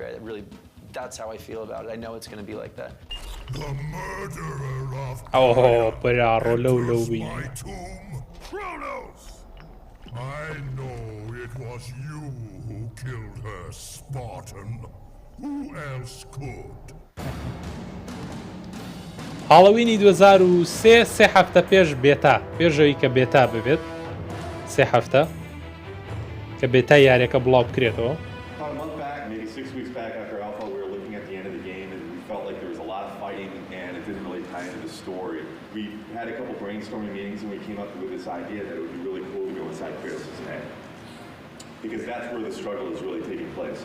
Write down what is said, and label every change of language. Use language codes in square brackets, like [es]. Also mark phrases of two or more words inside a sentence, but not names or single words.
[en] That's how I feel about it. I know it's going to be like that. The murderer of my tomb, Kronos! I know it was you who killed her, Spartan. Who else could? [ckb] هاڵەوینی 2003 سێ هەفتە پێش بێتا پێشەوەی کە بێتا ببێت سێ هەفتە کە بێتا یاریەکە بڵاو بکرێتەوە. [en] About a month back, maybe 6 weeks back after Alpha, we were looking at the end of the game and we felt like there was a lot of fighting and it didn't really tie into the story. We had a couple brainstorming meetings and we came up with this idea that it would be really cool to go inside Kratos' head. Because that's where the struggle is really taking place.